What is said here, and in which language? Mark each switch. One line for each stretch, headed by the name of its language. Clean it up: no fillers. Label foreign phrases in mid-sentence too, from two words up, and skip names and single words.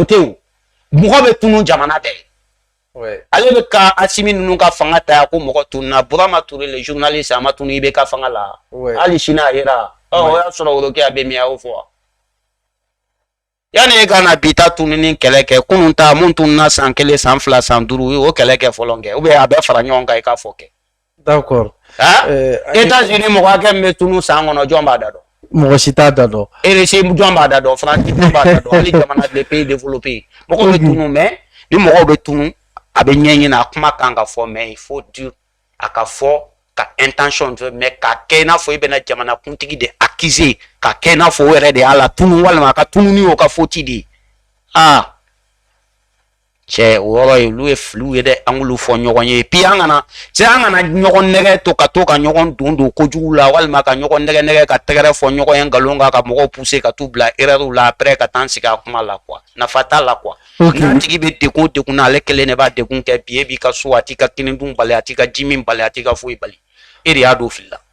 Bambara: tɛ o mɔgɔ bɛ tunu jamana bɛɛ ale bɛ ka Asimi ninnu ka fanga ta ko mɔgɔ tununa Burama Ture
French: le journaliste
Bambara: a ma tunu i bɛ ka fanga la hali sini a yera o y'a sɔrɔ Woroki a bɛ min a y'o fɔ yanni e ka na bi ta tununi kɛlɛ kɛ kunun ta mun tununa san 1 san 2 san 5 o kɛlɛ kɛ fɔlɔ kɛ
French: ou bien
Bambara: a bɛ fara ɲɔgɔn kan i k'a fɔ kɛ d'accord États-Unis mɔgɔ hakɛ min bɛ tunu san kɔnɔ jɔn b'a da dɔn mɔgɔ si t'a da dɔn RC jɔn b'a da dɔn France jɔn b'a da dɔn hali jamana
French: des pays développés
Bambara: mɔgɔw bɛ tunu mais ni mɔgɔw bɛ tunu a bɛ ɲɛɲini a kuma kan ka fɔ
French: mais il faut dire
Bambara: a ka fɔ ka intention mais k'a kɛ i n'a fɔ i bɛna jamana kuntigi de accuser k'a kɛ i n'a fɔ o yɛrɛ de y'a la tunu walima a ka tunu ni o ka faute de ye cɛ o yɔrɔ ye olu ye filiw ye dɛ an k'olu fɔ ɲɔgɔn ye puis an kana ɲɔgɔn nɛgɛ to ka ɲɔgɔn don kojugu la walima ka ɲɔgɔn nɛgɛ ka tɛgɛrɛ fɔ ɲɔgɔn ye nkalon kan ka mɔgɔw pousser ka t'u bila erreur la après ka taa an sigi a kuma la quoi nafa t'a la quoi n'a tigi bɛ degun na ale kelen de b'a degun kɛ bi e b'i ka so a t'i ka kini dun bali a t'i ka ji min bali a t'i ka foyi bali e de y'a don fili la